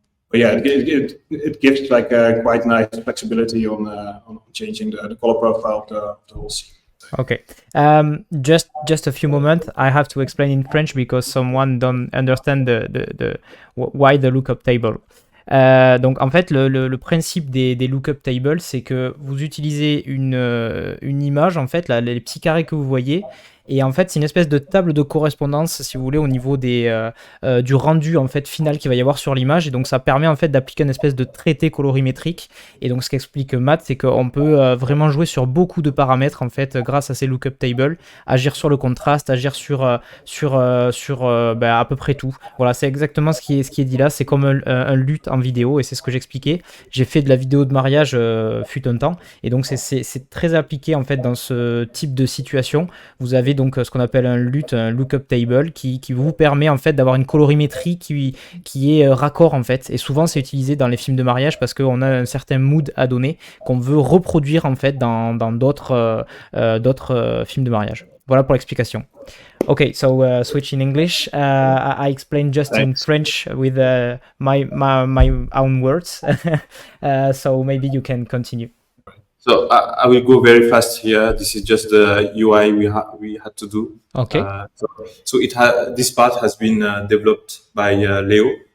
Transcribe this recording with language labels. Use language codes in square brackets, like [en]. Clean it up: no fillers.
[en] But yeah, it gives a quite nice flexibility on changing the color profile of the whole scene. Okay. Just a few moments. I have to explain in French because someone don't understand why the lookup table. [fr] Donc en fait le principe des lookup tables, c'est que vous utilisez une image, en fait les petits carrés que vous voyez, et en fait c'est une espèce de table de correspondance, si vous voulez, au niveau du rendu en fait final qu'il va y avoir sur l'image, et donc ça permet en fait d'appliquer une espèce de traité colorimétrique. Et donc ce qu'explique Matt, c'est qu'on peut vraiment jouer sur beaucoup de paramètres en fait grâce à ces lookup tables, agir sur le contraste, agir sur à peu près tout. Voilà, c'est exactement ce qui est dit là. C'est comme un LUT en vidéo, et c'est ce que j'expliquais. J'ai fait de la vidéo de mariage fut un temps, et donc c'est très appliqué en fait dans ce type de situation. Vous avez donc ce qu'on appelle un LUT, un lookup table, qui vous permet en fait d'avoir une colorimétrie qui est raccord en fait. Et souvent c'est utilisé dans les films de mariage parce qu'on a un certain mood à donner qu'on veut reproduire en fait dans d'autres films de mariage. Voilà pour l'explication. [en] Okay, so switch in English. I explained just in French with my own words. So maybe you can continue. So I will go very fast here. This is just the UI we had to do. Okay. So this part has been developed by Leo.